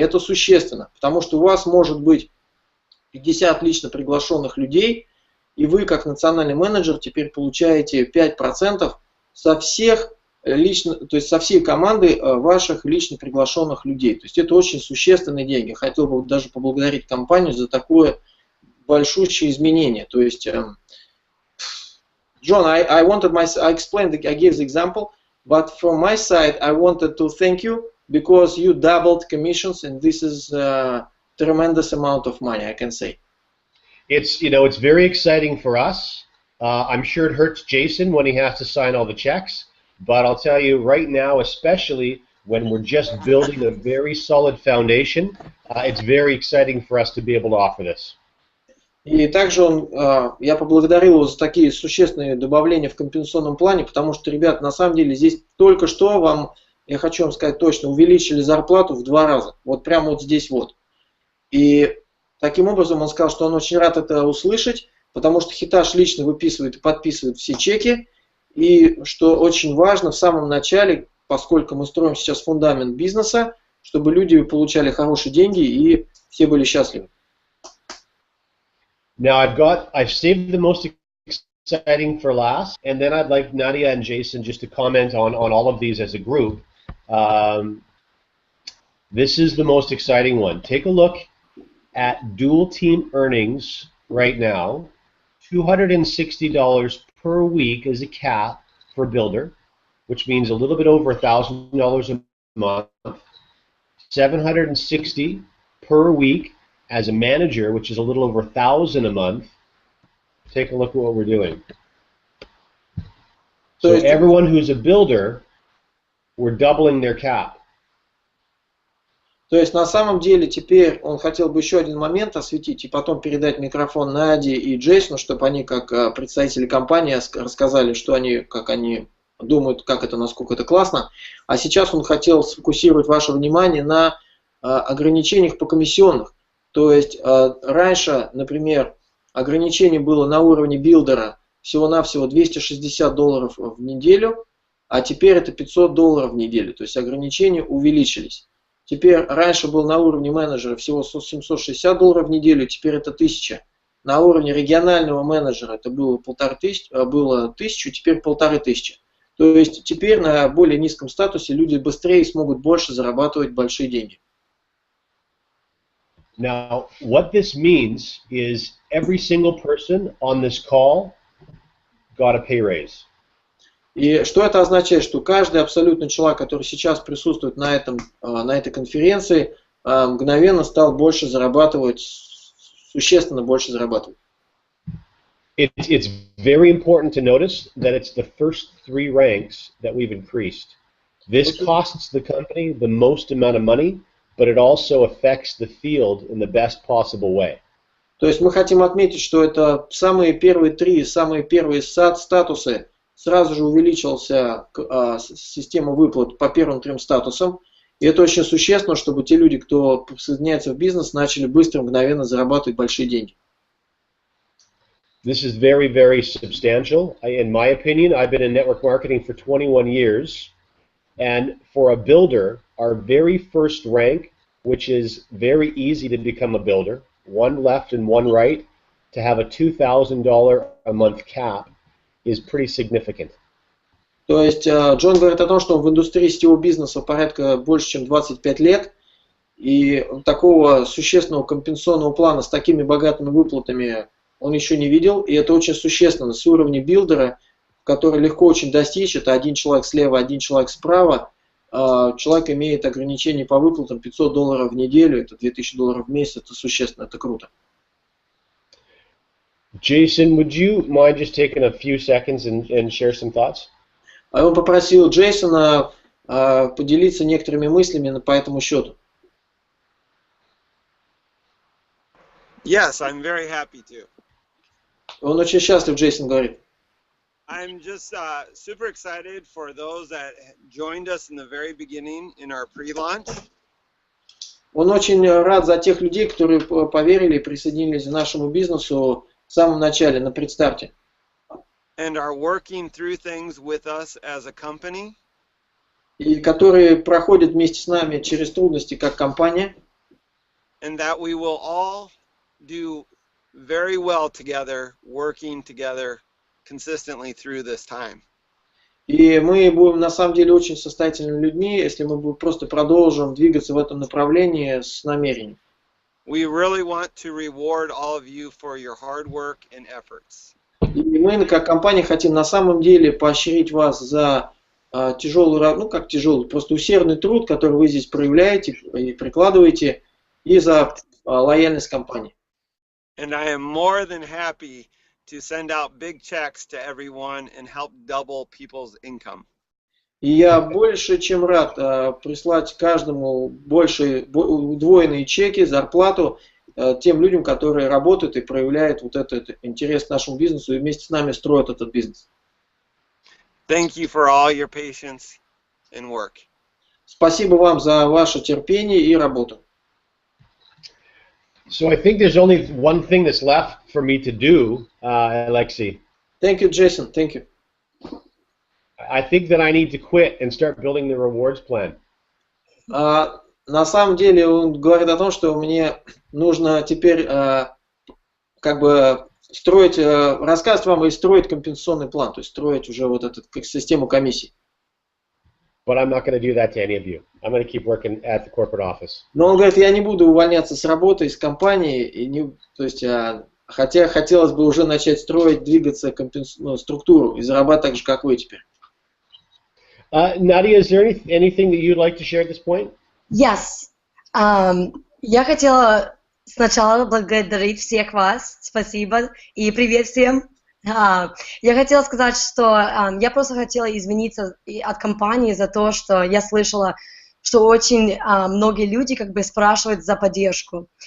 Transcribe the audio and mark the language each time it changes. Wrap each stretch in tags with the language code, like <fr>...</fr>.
<ru>Это существенно, потому что у вас может быть 50 лично приглашенных людей, и вы, как национальный менеджер, теперь получаете 5% со всех лично, то есть со всей команды ваших лично приглашенных людей. То есть это очень существенные деньги. Хотел бы даже поблагодарить компанию за такое большущее изменение. То есть,</ru> <en>John, I explained, I gave the example, but from my side, I wanted to thank you because you doubled commissions, and this is tremendous amount of money, I can say. It's, you know, it's very exciting for us. I'm sure it hurts Jason when he has to sign all the checks, but I'll tell you right now, especially when we're just building a very solid foundation, it's very exciting for us to be able to offer this.</en> <ru>И также я поблагодарил его за такие существенные добавления в компенсационном плане, потому что, ребят, на самом деле здесь только что вам, я хочу вам сказать точно, увеличили зарплату в 2 раза. Вот прямо вот здесь вот. И таким образом он сказал, что он очень рад это услышать, потому что Хитаж лично выписывает и подписывает все чеки. И что очень важно в самом начале, поскольку мы строим сейчас фундамент бизнеса, чтобы люди получали хорошие деньги и все были счастливы.</ru> <en>Now I've saved the most exciting for last, and then I'd like Nadia and Jason just to comment on all of these as a group. This is the most exciting one. Take a look at dual team earnings right now. $260 per week is a cap for builder, which means a little bit over $1,000 a month. $760 per week as a manager, which is a little over $1,000 a month. Take a look at what we're doing. So everyone who's a builder, we're doubling their cap.</en> <ru>То есть на самом деле теперь он хотел бы еще один момент осветить и потом передать микрофон Наде и Джейсону, чтобы они как представители компании рассказали, что они, как они думают, как это, насколько это классно. А сейчас он хотел сфокусировать ваше внимание на ограничениях по комиссионных. То есть раньше, например, ограничение было на уровне билдера всего-навсего $260 в неделю, а теперь это $500 в неделю. То есть ограничения увеличились. Теперь раньше был на уровне менеджера всего $760 в неделю, теперь это 1000. На уровне регионального менеджера это было 1000, теперь 1500. То есть теперь на более низком статусе люди быстрее смогут больше зарабатывать большие деньги.</ru> <en>Now, what this means is every single person on this call got a pay raise.</en> <ru>И что это означает? Что каждый абсолютно человек, который сейчас присутствует на этой конференции, мгновенно стал больше зарабатывать, существенно больше зарабатывать.</ru> <en>It's very important to notice that it's the first 3 ranks that we've increased. This costs the company the most amount of money, but it also affects the field in the best possible way.</en> <ru>То есть мы хотим отметить, что это самые первые статусы. Сразу же увеличилась система выплат по первым 3 статусам. И это очень существенно, чтобы те люди, кто присоединяется в бизнес, начали быстро, мгновенно зарабатывать большие деньги.</ru> <en>This is very, very substantial. In my opinion, I've been in network marketing for 21 years. And for a builder, our very first rank, which is very easy to become a builder, 1 left and 1 right, to have a $2,000 a month cap, is pretty significant.</en> <ru>То есть Джон говорит о том, что он в индустрии сетевого бизнеса порядка больше, чем 25 лет, и такого существенного компенсационного плана с такими богатыми выплатами он еще не видел, и это очень существенно. С уровня билдера, который легко очень достичь, это 1 человек слева, 1 человек справа, человек имеет ограничение по выплатам $500 в неделю, это $2000 в месяц, это существенно, это круто.</ru> <en>Jason, would you mind just taking a few seconds and share some thoughts?</en> <ru>Он попросил Джейсона поделиться некоторыми мыслями по этому счету.</ru> <en>Yes, I'm very happy to.</en> <ru>Он очень счастлив, Джейсон говорит.</ru> <en>I'm just super excited for those that joined us in the very beginning in our pre-launch.</en> <ru>Он очень рад за тех людей, которые поверили и присоединились к нашему бизнесу в самом начале, на предстарте.</ru> <en>And are working through things with us as a company.</en> <ru>И которые проходят вместе с нами через трудности как компания.</ru> <en>And that we will all do very well together, working together consistently through this time.</en> <ru>И мы будем на самом деле очень состоятельными людьми, если мы просто продолжим двигаться в этом направлении с намерением.</ru> <en>We really want to reward all of you for your hard work and efforts.</en> <ru>И мы, как компания, хотим на самом деле поощрить вас за тяжелый, просто усердный труд, который вы здесь проявляете и прикладываете, и за лояльность компании.</ru> <en>And I am more than happy to send out big checks to everyone and help double people's income.</en> <ru>И я больше чем рад прислать каждому удвоенные чеки, зарплату тем людям, которые работают и проявляют вот этот интерес к нашему бизнесу и вместе с нами строят этот бизнес.</ru> <en>Thank you for all your patience and work.</en> <ru>Спасибо вам за ваше терпение и работу.</ru> <en>So I think there's only one thing that's left for me to do, Alexei. Thank you, Jason. Thank you. I think that I need to quit and start building the rewards plan.</en> <ru>На самом деле он говорит о том, что мне нужно теперь как бы строить, рассказывать вам и строить компенсационный план, то есть строить уже вот эту систему комиссий.</ru> <en>But I'm not going to do that to any of you. I'm going to keep working at the corporate office.</en> <ru>Но он говорит, я не буду увольняться с работы, из компании, и не, то есть, хотя хотелось бы уже начать строить, двигаться структуру и зарабатывать так же, как вы теперь.</ru> <en>Nadia, is there anything that you'd like to share at this point? Yes.</en> <ru>Я хотела сначала благодарить всех вас. Спасибо. И привет всем. Я хотела сказать, что я просто хотела извиниться от компании за то, что я слышала, что очень многие люди как бы спрашивают за поддержку.</ru>